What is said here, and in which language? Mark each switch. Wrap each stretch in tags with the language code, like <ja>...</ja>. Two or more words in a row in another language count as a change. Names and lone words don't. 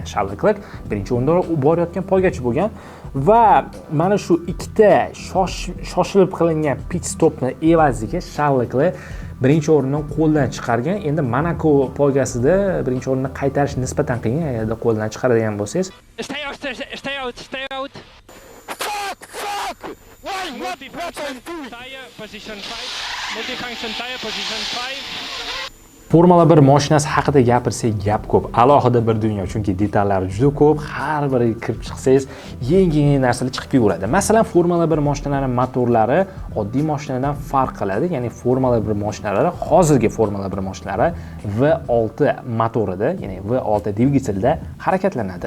<uz>Charles Leclerc birinchi o'rinda borayotgan poygachi bo'lgan va mana shu ikkita shoshilib qilingan</uz> <en>pit stopni</en> <uz>evaziga Charles Leclerc birinchi o'rinni qo'ldan chiqargan. Endi Monaco poygasida birinchi o'rinni qaytarish nisbatan qiyin. Agarda qo'ldan chiqaradigan bo'lsangiz,</uz> <en>Stay out. Fuck! Why? What I'm doing? Tire position 5. Multifunction tire position 5.</en> <uz>Formula 1 mashinasi haqida gapirsak gap ko'p. Alohida bir dunyo, chunki detallari juda ko'p. Har biriga kirib chiqsangiz, yangi narsalar chiqib kelaveradi. Masalan, Formula 1 mashinalarining motorlari oddiy mashinadan farq qiladi. Ya'ni Formula 1 mashinalari, hozirgi Formula 1 mashinalari V6 motorida, ya'ni V6 dvigatelda harakatlanadi.</uz>